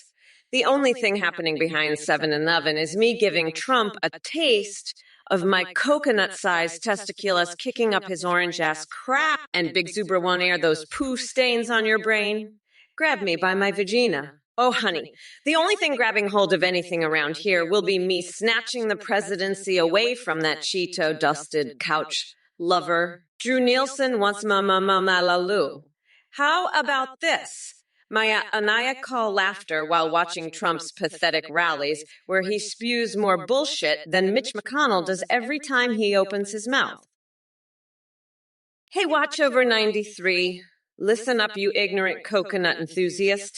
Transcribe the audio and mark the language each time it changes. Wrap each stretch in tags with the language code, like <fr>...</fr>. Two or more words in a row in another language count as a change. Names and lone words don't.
<en>The only thing happening behind 7 and 11 is me giving Trump a taste of my coconut-sized testiculus kicking up his orange-ass crap, and Big Zubra won't air those poo stains on your brain. Grab me by my vagina. Oh, honey, the only thing grabbing hold of anything around here will be me snatching the presidency away from that Cheeto-dusted couch lover. Drew Nielsen wants ma-ma-ma-ma-la-loo. How about this? My maniacal laughter while watching Trump's pathetic rallies, where he spews more bullshit than Mitch McConnell does every time he opens his mouth. Hey, watch over 93. Listen up, you ignorant coconut enthusiast.</en>